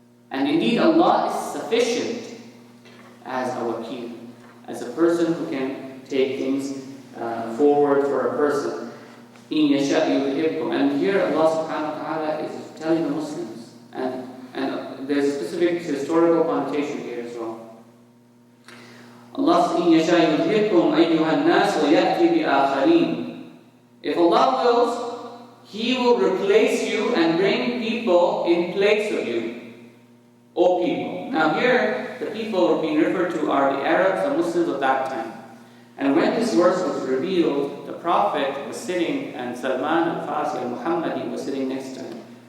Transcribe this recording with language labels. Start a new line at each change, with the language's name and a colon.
English: And indeed, Allah is sufficient as a wakil, as a person who can take things forward for a person.
Arabic: إِن يَشَأْ يُذْهِبْكُمْ.
English: And here Allah subhanahu wa ta'ala is telling the Muslims, and there's a specific historical connotation here as well. Allah says,
Arabic: إِن يَشَأْ يُذْهِبْكُمْ أَيُّهَا النَّاسُ وَيَأْتِي بِآخَرِينَ.
English: If Allah wills, He will replace you and bring people in place of you. O people. Now here, the people being referred to are the Arabs, the Muslims of that time. And when this verse was revealed, the Prophet was sitting, and Salman al-Farsi al-Muhammadi was sitting next to him.